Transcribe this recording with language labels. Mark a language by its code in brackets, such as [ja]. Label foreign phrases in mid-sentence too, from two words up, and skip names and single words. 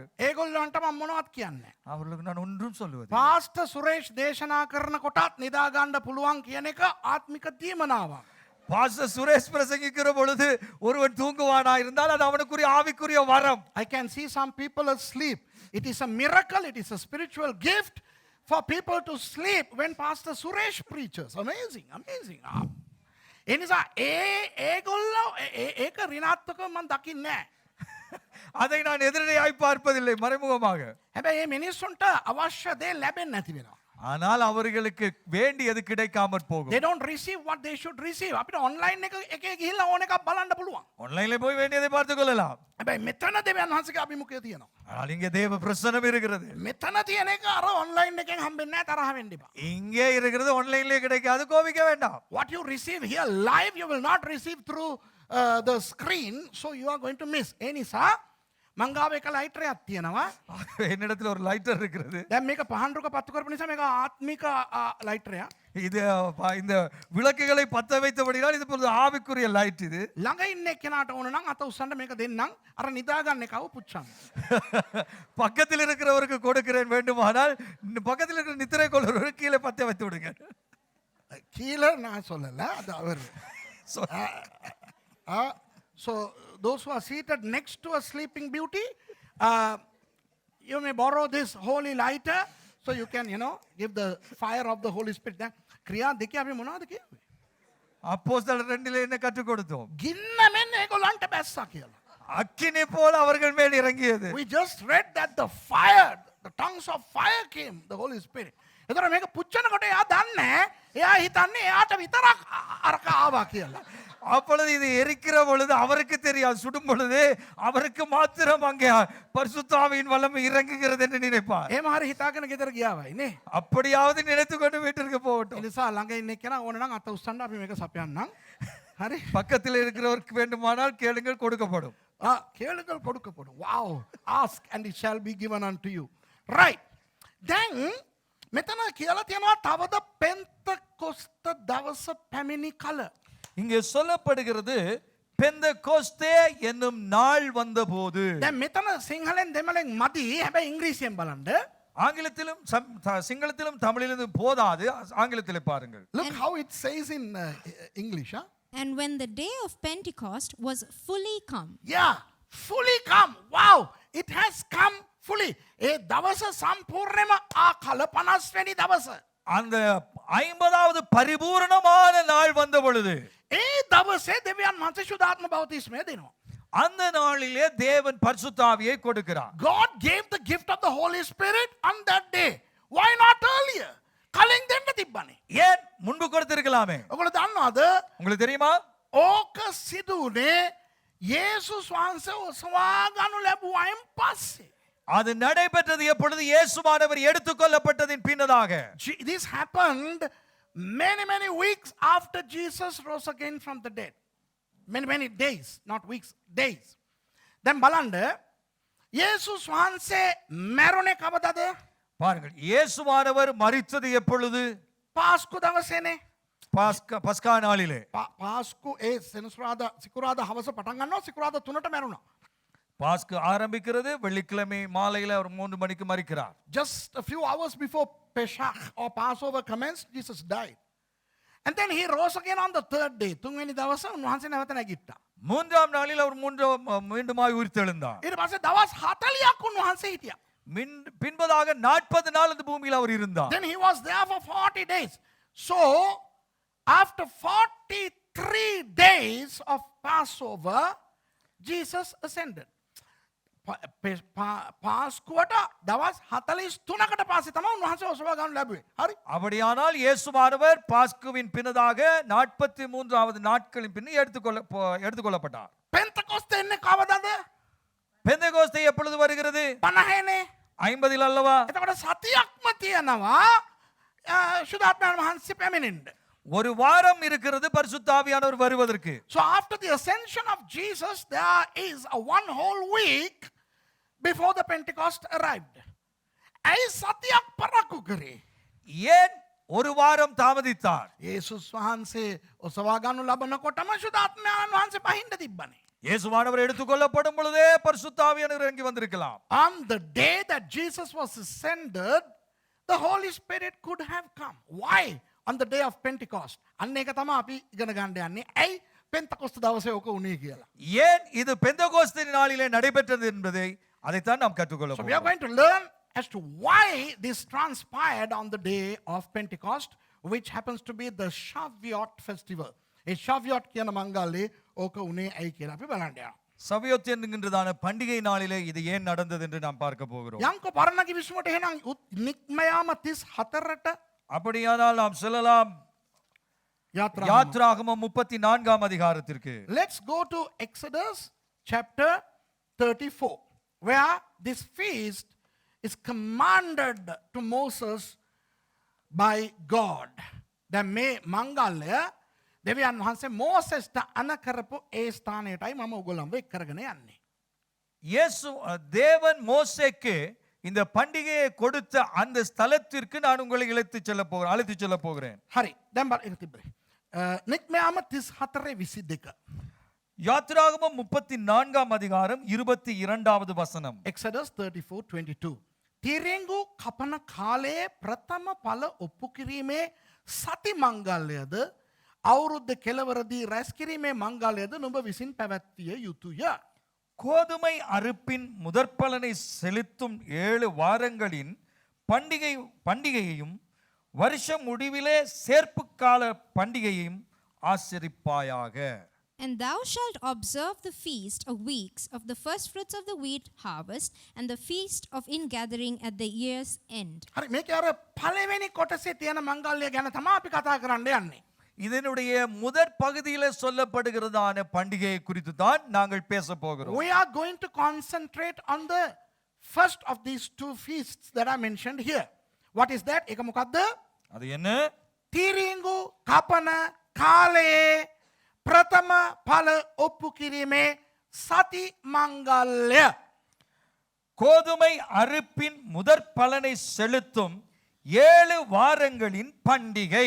[si] ඒගොල්ලන්ට මම මොනවද කියන්නේ? [ta] அவர்களுக்கு நான் ஒன்றும் சொல்லுவது. [si] පාස්ටර් සුරේෂ් දේශනා කරන කොටත් නිදා ගන්න පුළුවන් කියන එක ආත්මික දීමනාවක්. [ta] பாஸ்டர் சுரேஷ் பிரசங்கிக்கிற பொழுது ஒருவன் தூங்குவானா இருந்தால் அது அவனுக்குரிய ஆவிக்குரிய வரம். [en] I can see some people asleep. It is a miracle, it is a spiritual gift for people to sleep when Pastor Suresh preaches. Amazing, amazing. [si] එනිසා ඒගොල්ලෝ ඒක ඍණාත්මකව මම දකින්නේ නැහැ. [ta] அதை நான் எதிரடையாய் பார்ப்பதில்லை, மறைமுகமாக. [si] හැබැයි මේ මිනිස්සුන්ට අවශ්‍ය දේ ලැබෙන්නේ නැති වෙනවා. [ta] ஆனால் அவர்களுக்கு வேண்டியது கிடைக்காமற் போகும். [en] They don't receive what they should receive. [si] අපිට online එකේ ගිහිල්ලා ඕන එකක් බලන්න පුළුවන්. [ta] ஆன்லைன்ல போய் வேண்டியதை பார்த்துக் கொள்ளலாம். [si] හැබැයි මෙතන දෙවියන් වහන්සේගේ අභිමුඛය තියෙනවා. [ta] ஆனால் இங்கே தேவ பிரசன்னம் இருக்கிறது. [si] මෙතන තියෙන එක අර online එකෙන් හම්බෙන්නේ නැහැ, තරහ වෙන්න එපා. [ta] இங்கே இருக்கிறது ஆன்லைன்லயே கிடைக்காது, கோபிக்க வேண்டாம். [en] What you receive here live, you will not receive through the screen, so you are going to miss. [si] ඒ නිසා මං ගාව එක ලයිටරයක් තියෙනවා. [ta] என்னிடத்தில் ஒரு லைட்டர் இருக்கிறது. [si] දැන් මේක පහන්රුක පත්තු කරපු නිසා මේක ආත්මික ලයිටරයක්. [ta] இது இந்த விளக்குகளை பத்த வைத்தபடியால் இது பொழுது ஆவிக்குரிய லைட் இது. [si] ළඟ ඉන්න එක්කෙනාට ඕන නම් අත උස්සන්න මේක දෙන්නම්. අර නිදා ගන්න එකව පුච්චන්න. [ta] பக்கத்தில் இருக்கிறவருக்கு கொடுக்கிறேன், வேண்டுமானால் பக்கத்தில் இருக்கிற நித்திரை கொள்ளுறவருக்கு கீழே பத்த வைத்து விடுங்க. கீழே நான் சொல்லல, அது அவர். [en] So those who are seated next to a sleeping beauty, you may borrow this holy lighter so you can, give the fire of the Holy Spirit. [si] ක්‍රියා දෙකේ අපි මොනවද කිව්වේ? [ta] அப்போஸ்தலர் 2ல என்ன கற்றுக் கொடுத்தோம்? [si] ගින්න මෙන්න ඒගොල්ලන්ට බැස්සා කියලා. [ta] அக்கினி போல அவர்கள் மேல் இறங்கியது. [en] We just read that the fire, the tongues of fire came, the Holy Spirit. [si] එතකොට මේක පුච්චනකොට එයා දන්නේ, එයා හිතන්නේ එයාට විතරක් අරක ආවා කියලා. [ta] அப்பொழுது இது எரிக்கிற பொழுது அவருக்கு தெரியாது, சுடும் பொழுது அவருக்கு மாத்திரம் அங்கே பரிசுத்த ஆவியின் வல்லமை இறங்குகிறது என்று நினைப்பார். [si] එහෙම හරි හිතාගෙන ගෙදර ගියාවයි නේ. [ta] அப்படியாவது நினைத்து கொண்டு வீட்டிற்கு [si] ඒ [ta] போகட்டும். [si] නිසා ළඟ ඉන්න එක්කෙනා ඕන නම් අත උස්සන්න අපි මේක සපයන්නම්. හරි? [ta] பக்கத்தில் இருக்கிறவருக்கு வேண்டுமானால் கேளுங்கள், கொடுக்கப்படும். கேளுங்கள் கொடுக்கப்படும். [en] Wow. Ask and it shall be given unto you. Right. Then [si] මෙතන කියලා තියෙනවා තවද පෙන්තකොස්ත දවස පැමිණි කල. [ta] இங்கே சொல்லப்படுகிறது பெந்தெகோஸ்தே என்னும் நாள் வந்தபோது. [si] දැන් මෙතන සිංහලෙන් දෙමළෙන් මදි. හැබැයි ඉංග්‍රීසියෙන් බලන්න. [ta] ஆங்கிலத்திலும் சிங்களத்திலும் தமிழிலும் போதாது, ஆங்கிலத்திலே பாருங்கள். [en] Look how it says in English. And when the day of Pentecost was fully come. Yeah, fully come. Wow, it has come fully. [si] ඒ දවස සම්පූර්ණයෙන්ම කල 50 වෙනි දවස. [ta] அந்த 50வது பரிபூரணமான நாள் வந்த பொழுது [si] ඒ දවසේ දෙවියන් වහන්සේ සුදාත්ම බෞතිස්මය දෙනවා. [ta] அந்த நாளிலே தேவன் பரிசுத்த ஆவியை கொடுக்கிறார். [en] God gave the gift of the Holy Spirit on that day. Why not earlier? [si] කලින් දෙන්න තිබ්බනේ. [ta] ஏன் முன்பு கொடுத்திருக்கலாமே? [si] ඔයගොල්ලෝ දන්නවද? [ta] உங்களுக்கு தெரியுமா? [si] ඕක සිදුනේ යේසුස් වහන්සේ ඔසවා ගන්නු ලැබුවායින් පස්සේ. [ta] அது நடைபெற்றது எப்பொழுது இயேசுவானவர் எடுத்துக்கொள்ளப்பட்டதின் பின்னதாக. [en] This happened many weeks after Jesus rose again from the dead. Many days, not weeks, days. [si] Then බලන්න යේසුස් වහන්සේ මැරුණේ කවදද? [ta] பாருங்கள், இயேசுவானவர் மரித்தது எப்பொழுது? [si] පාස්කු දවසේනේ. [ta] பஸ்கா நாளிலே. [si] පාස්කු ඒ සිකුරාදා හවස පටන් ගන්නවා, සිකුරාදා 3ට මැරුණා. [ta] பாஸ்கு ஆரம்பிக்கிறது, வெள்ளிக்கிழமை மாலையில அவர் 3 மணிக்கு மரிக்கிறார். [en] Just a few hours before Pesach or Passover commenced, Jesus died. And then he rose again on the 3rd day. [si] 3 වෙනි දවස උන්වහන්සේ නැවත නැගිට්ටා. [ta] 3ஆம் நாளில் அவர் மீண்டுமாய் உயிர்த்தெழுந்தார். [si] ඊට පස්සේ දවස් 40ක් උන්වහන්සේ හිටියා. [ta] பின்பதாக 40 நாள் அந்த பூமியில் அவர் இருந்தார். [en] Then he was there for 40 days. So after 43 days of Passover, Jesus ascended. [si] පාස්කුවට දවස් 43කට පස්සේ තමයි උන්වහන්සේ ඔසවා ගන්න ලැබුවේ. හරි? [ta] அப்படியானால் இயேசுவானவர் பாஸ்குவின் பின்னதாக 43வது நாட்களின் பின் எடுத்துக்கொள்ளப்பட்டார். [si] පෙන්තකොස්තේ එන්නේ කවදද? [ta] பெந்தெகோஸ்தே எப்பொழுது வருகிறது? [si] 50නේ. [ta] 50 அல்லவா? [si] එතකොට සතියක්ම තියෙනවා සුදාත්මයන් වහන්සේ පැමිණෙන්න. [ta] ஒரு வாரம் இருக்கிறது பரிசுத்த ஆவியானவர் வருவதற்கு. [en] So after the ascension of Jesus, there is a one whole week before the Pentecost arrived. [si] ඇයි සතියක් පරක්කු කරේ? [ta] ஏன் ஒரு வாரம் தாமதித்தார்? [si] යේසුස් වහන්සේ ඔසවා ගනු ලබනකොටම ශුද්ධාත්මයන් වහන්සේ පහින්ද තිබ්බනේ. [ta] இயேசுவானவர் எடுத்துக்கொள்ளப்படும் பொழுதே பரிசுத்த ஆவியானவர் இறங்கி வந்திருக்கலாம். [en] On the day that Jesus was ascended, the Holy Spirit could have come. Why? On the day of Pentecost. [si] අන්න ඒක තමයි අපි ඉගෙන ගන්න යන්නේ. ඇයි පෙන්තකොස්ත දවසේ ඔක උනේ කියලා. [ta] ஏன் இது பெந்தகோஸ்து நாளிலே நடைபெற்றது என்பதை அதைத்தான் நாம் கற்றுக்கொள்ள [en] So we are [ta] போகிறோம். [en] going to learn as to why this transpired on the day of Pentecost, which happens to be the Shavuot festival. [si] ඒ Shavuot කියන මංගල්‍යයේ ඕක උනේ ඇයි කියලා අපි බලන්න යනවා. [ta] சவியோத் என்கின்றதான பண்டிகை நாளிலே இது ஏன் நடந்தது என்று நாம் பார்க்க போகிறோம். [si] යංකෝ පරණ කිවිසුමට එහෙනම් නික්මයාම 34ට [ta] அப்படியானால் நாம் செல்லலாம் [si] යාත්‍රා. [ta] யாத்ராகமம் 34ஆம் அதிகாரத்திற்கு. [en] Let's go to Exodus chapter 34, where this feast is commanded to Moses by God. [si] දැන් මේ මංගල්‍ය දෙවියන් වහන්සේ මෝසෙස්ට අණ කරපු ඒ ස්ථානයටයි මම ඔයගොල්ලන්ව එක් කරගෙන යන්නේ. [ta] இயேசு தேவன் மோசேக்கு இந்த பண்டிகையை கொடுத்த அந்த ஸ்தலத்திற்கு நான் உங்களை அழைத்து செல்ல போகிறேன். [si] හරි. දැන් බලන්න ඒක තිබ්බේ. නික්මයාම 34 22. [ta] யாத்ராகமம் 34ஆம் அதிகாரம் 22வது வசனம். [en] Exodus 34:22. [si] තිරිංගු කපන කාලයේ ප්‍රථම ඵල ඔප්පු කිරීමේ සති මංගල්‍යද අවුරුද්ද කෙලවරදී රැස් කිරීමේ මංගල්‍යද නුඹ විසින් පැවැත්විය යුතුය. [ta] கோதுமை அறுப்பின் முதற்பலனை செலுத்தும் 7 வாரங்களின் பண்டிகையையும் வருஷ முடிவிலே சேர்ப்பு கால பண்டிகையையும் ஆசரிப்பாயாக. [en] And thou shalt observe the feast of weeks of the first fruits of the wheat harvest, and the feast of ingathering at the year's end. [si] හරි මේක අර පළවෙනි කොටසේ තියෙන මංගල්‍ය ගැන තමයි අපි කතා කරන්න යන්නේ. [ta] இதனுடைய முதற் பகுதியிலே சொல்லப்படுகிறதான பண்டிகையை குறித்து தான் நாங்கள் பேச போகிறோம். [en] We are going to concentrate on the first of these two feasts that I mentioned here. What is that? [si] ඒක මොකද්ද? [ta] அது என்ன? [si] තිරිංගු කපන කාලයේ ප්‍රථම ඵල ඔප්පු කිරීමේ සති මංගල්‍ය. [ta] கோதுமை அறுப்பின் முதற் பலனை செலுத்தும் 7 வாரங்களின் பண்டிகை.